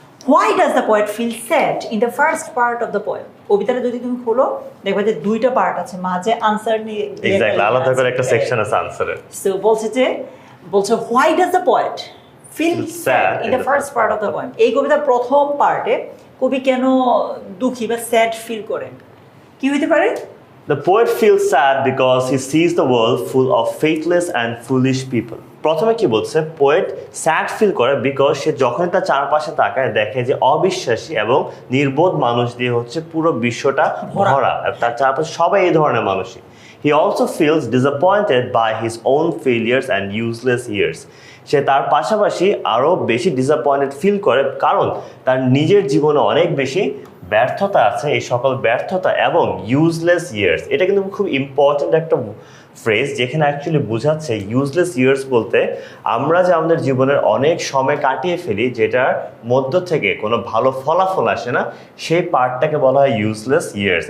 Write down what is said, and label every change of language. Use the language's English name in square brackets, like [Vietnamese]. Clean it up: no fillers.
[English] Why does the poet feel sad in the first part of the poem. [Bangla] কবিতাটা যদি তুমি খোলো দেখবে যে দুইটা পার্ট আছে, মাঝে আনসার নিয়ে আলাদা করে একটা সেকশন আছে আনসারের। সো বলছে [English] Why does the poet feel sad in the first part of the poem. [Bangla] এই কবিতার প্রথম পার্টে কবি কেন দুঃখী বা স্যাড ফিল করেন, কি হইতে পারে? [English] The poet feels sad because he sees the world full of faithless and foolish people. [Bangla] প্রথমে কি বলছে, পোয়েট স্যাড ফিল করে বিকজ সে যখন তার চারপাশে তাকায় দেখে যে অবিশ্বাসী এবং নির্বোধ মানুষ দিয়ে হচ্ছে পুরো বিশ্বটা ভরা, তার চারপাশে সবাই এই ধরনের মানুষই। [English] He also feels disappointed by his own failures and useless years. [Bangla] সে তার পাশাপাশি আরও বেশি ডিসঅ্যাপয়েন্টেড ফিল করে কারণ তার নিজের জীবনে অনেক বেশি ব্যর্থতা আছে। এই সকল ব্যর্থতা এবং ইউজলেস ইয়ার্স, এটা কিন্তু খুব ইম্পর্টেন্ট একটা ফ্রেজ যেখানে অ্যাকচুয়ালি বোঝাচ্ছে ইউজলেস ইয়ার্স বলতে আমরা যে আমাদের জীবনের অনেক সময় কাটিয়ে ফেলি যেটার মধ্য থেকে কোনো ভালো ফলাফল আসে না, সেই পার্টটাকে বলা হয় ইউজলেস ইয়ার্স।